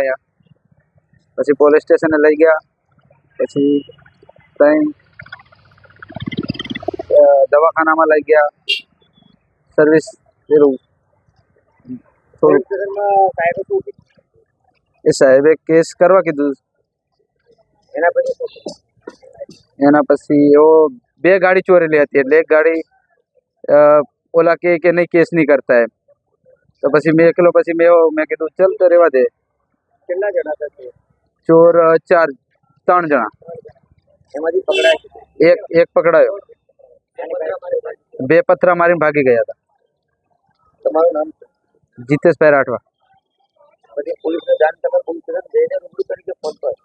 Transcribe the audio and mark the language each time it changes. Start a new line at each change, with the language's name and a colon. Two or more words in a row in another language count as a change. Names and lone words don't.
Gujarati: અહીંયા પછી પોલીસ સ્ટેશને લઈ ગયા। પછી તઈ દવાખાના માં લઈ ગયા। સર્વિસ એ સાહેબે કેસ કરવા કીધું। એના પછી એવો 2 ગાડી ચોરેલી હતી, એટલે
Hindi: एक गाड़ी ओला के नहीं केस नहीं करता है।
Gujarati: તો પછી મેં એકલો, પછી મેં કીધું ચલ તો રેવા દે। કેટલા જણા હતા ચોર? 3 જણા। એમાંથી પકડાય એક પકડાયો, 2 પથરા મારીને ભાગી ગયા હતા। તમારું નામ? જીતેશભાઈ રાઠવા। પછી પોલીસને જાણ તમે પોલીસ સ્ટેશન જઈને રૂબરૂ કરી કે ફોન પર?